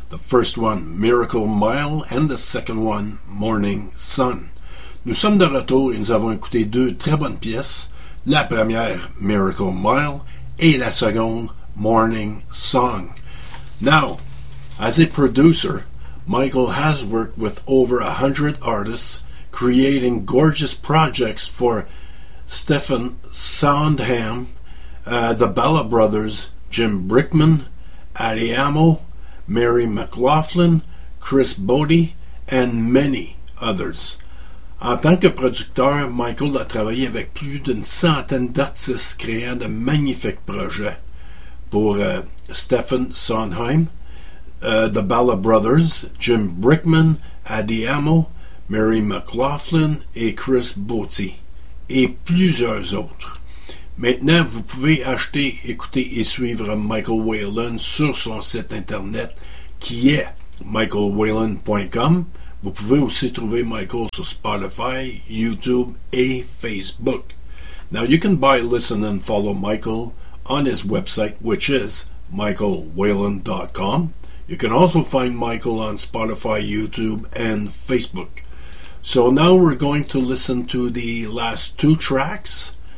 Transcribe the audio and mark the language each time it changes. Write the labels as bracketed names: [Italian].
[English] The first one, Miracle Mile, and the second one, Morning Sun. [French] Nous sommes de retour et nous avons écouté deux très bonnes pièces. La première, Miracle Mile, et la seconde, Morning Song. [English] Now, as a producer, Michael has worked with over 100 artists, creating gorgeous projects for Stephen Sondheim, the Bella Brothers, Jim Brickman, Addie Amo, Mary McLaughlin, Chris Bode, and many others. [French] En tant que producteur, Michael a travaillé avec plus d'une centaine d'artistes créant de magnifiques projets pour Stephen Sondheim, the Bella Brothers, Jim Brickman, Addie Amo, Mary McLaughlin et Chris Bode, et plusieurs autres. Maintenant, vous pouvez acheter, écouter et suivre Michael Whalen sur son site internet qui est michaelwhalen.com. Vous pouvez aussi trouver Michael sur Spotify, YouTube et Facebook. [English] Now, you can buy, listen and follow Michael on his website, which is michaelwhalen.com. You can also find Michael on Spotify, YouTube and Facebook. So now we're going to listen to the last two tracks.